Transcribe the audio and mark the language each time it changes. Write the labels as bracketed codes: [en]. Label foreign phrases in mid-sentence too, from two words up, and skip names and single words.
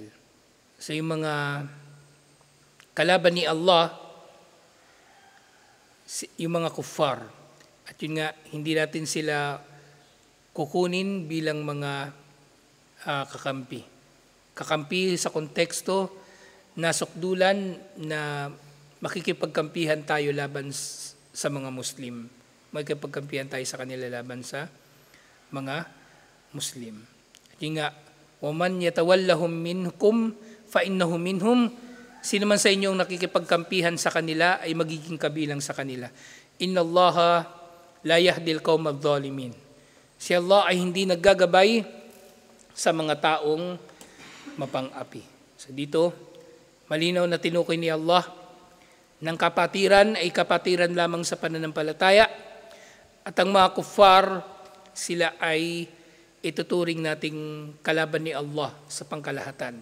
[tl] So yung mga kalaban ni Allah, yung mga kuffar, at yun nga, hindi natin sila kukunin bilang mga kakampi. Kakampi sa konteksto na sukdulan na makikipagkampihan tayo laban sa mga Muslim. Makikipagkampihan tayo sa kanila laban sa mga Muslim. At yun nga, [ar] وَمَنْ يَتَوَلَّهُمْ مِنْكُمْ فَإِنَّهُ مِنْهُمْ. [tl] Sino man sa inyong nakikipagkampihan sa kanila ay magiging kabilang sa kanila. [ar] إن الله لا يهدي القوم الظالمين. [tl] Si Allah ay hindi naggagabay sa mga taong mapang-api. So dito, malinaw na tinukoy ni Allah ng kapatiran ay kapatiran lamang sa pananampalataya at ang mga kuffar, sila ay ituturing nating kalaban ni Allah sa pangkalahatan.